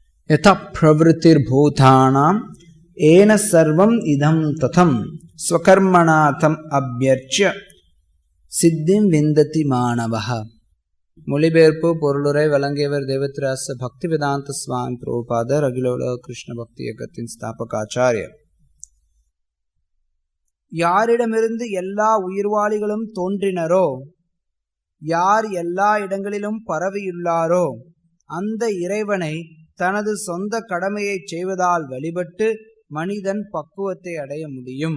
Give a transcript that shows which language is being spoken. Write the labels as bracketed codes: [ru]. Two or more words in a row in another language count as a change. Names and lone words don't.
[sa] यथा प्रवृत्तिर्भूतानां येन सर्वम् इदं तथं स्वकर्मणाथम अभ्यर्च्य सिद्धिं विन्दति मानवः. [ta] மொழிபெயர்ப்பு பொருளுரை வழங்கியவர் தேவத்ராச பக்திவேதாந்த சுவாமி பிரபுபாதர், அகிலோலக கிருஷ்ண பக்தி இயக்கத்தின் ஸ்தாபகாச்சாரியர். யாரிடமிருந்து எல்லா உயிர்வாளிகளும் தோன்றினரோ, யார் எல்லா இடங்களிலும் பரவியுள்ளாரோ, அந்த இறைவனை தனது சொந்த கடமையை செய்வதால் வழிபட்டு மனிதன் பக்குவத்தை அடைய முடியும்.